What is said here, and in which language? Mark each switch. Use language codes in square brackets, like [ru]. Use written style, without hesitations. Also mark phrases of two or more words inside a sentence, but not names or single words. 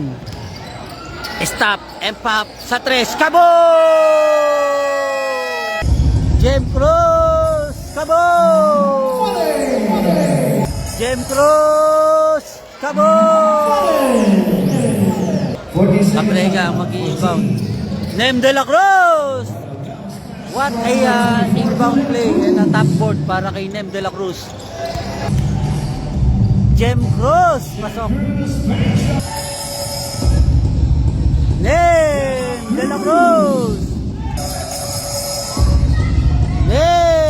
[en] Stop and pop [tl] sa tres. Kabo! Jem Cruz! Kabo! Jem Cruz! Kabo! Kaprega mag-i-inbound. Nem De La Cruz! [en] What a inbound play and a top board [tl] para kay [en] Nem De La Cruz. [tl] Jem Cruz! Pasok. Nem De La Cruz! Nem!